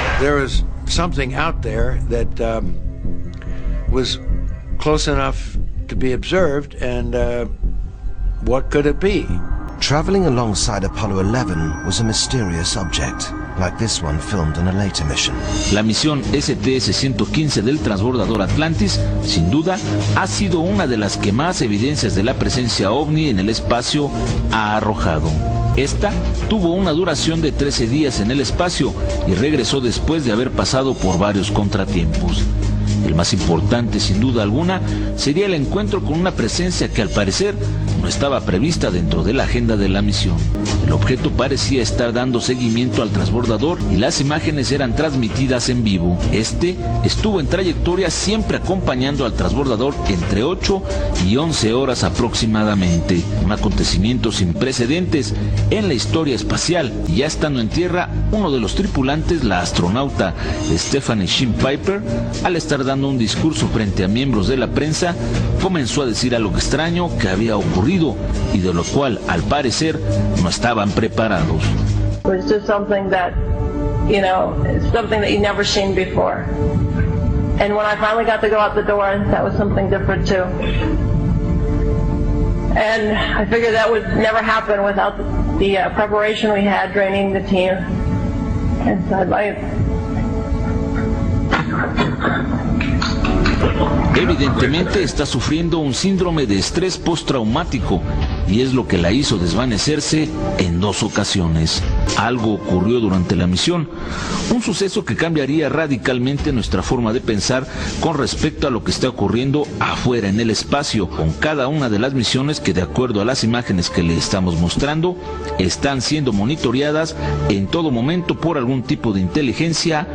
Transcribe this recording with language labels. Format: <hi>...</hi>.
<en>There is something out there that was close enough to be observed, and what could it be? Traveling alongside Apollo 11 was a mysterious object, like this one filmed on a later mission.</en> <es>La misión STS-115 del transbordador Atlantis, sin duda, ha sido una de las que más evidencias de la presencia ovni en el espacio ha arrojado. Esta tuvo una duración de 13 días en el espacio y regresó después de haber pasado por varios contratiempos. El más importante, sin duda alguna, sería el encuentro con una presencia que al parecer no estaba prevista dentro de la agenda de la misión. El objeto parecía estar dando seguimiento al transbordador y las imágenes eran transmitidas en vivo. Este estuvo en trayectoria siempre acompañando al transbordador entre 8 y 11 horas aproximadamente. Un acontecimiento sin precedentes en la historia espacial. Y ya estando en tierra, uno de los tripulantes, la astronauta Stephanie Sheen Piper, al estar dando un discurso frente a miembros de la prensa, comenzó a decir algo extraño que había ocurrido y de lo cual, al parecer, no estaban preparados.</es> <en>It was just something that, something that you never seen before. And when I finally got to go out the door, that was something different too. And I figured that would never happen without the preparation we had training the team inside my...</en> <es>Evidentemente está sufriendo un síndrome de estrés postraumático y es lo que la hizo desvanecerse en 2 ocasiones. Algo ocurrió durante la misión, un suceso que cambiaría radicalmente nuestra forma de pensar con respecto a lo que está ocurriendo afuera en el espacio, con cada una de las misiones que, de acuerdo a las imágenes que le estamos mostrando, están siendo monitoreadas en todo momento por algún tipo de inteligencia.</es>